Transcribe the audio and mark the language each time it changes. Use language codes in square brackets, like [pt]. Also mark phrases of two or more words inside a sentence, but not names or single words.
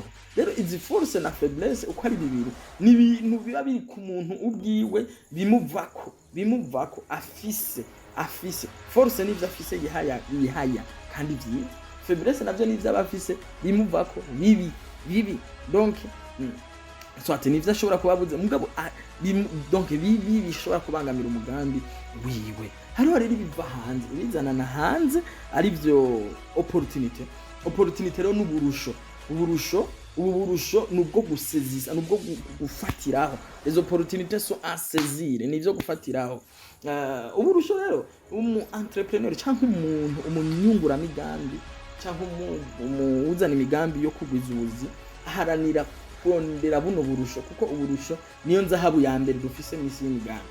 [rn] Rero izi force na faiblesse uko ari bibiri ni ibintu biba biri ku muntu ubwiwe, bimuvako afise. Force nivyo afise yihaya kandi vyiza, faiblesse navyo nivyo abafise bimuvako bibi. Donc soit nivyo ashobora kubabuza mugabo donc bibi bishobora kubangamira umugambi wiwe. Hariho rero biva hanze, bizanana hanze ari vyo opportunité rero n'uburusho. Uburusho nubwo gusezisa, nubwo gufatiraho. [fr] Les opportunités sont à saisir, [rn] nivyo gufatiraho. Uburusho rero entrepreneur canke umuntu umunyungura migambi canke umuzana imigambi yo kugwizuzi aharanira kurondera buno burusho, kuko uburusho niyo nzahabu ya mbere dufise mw'isi y'imigambi.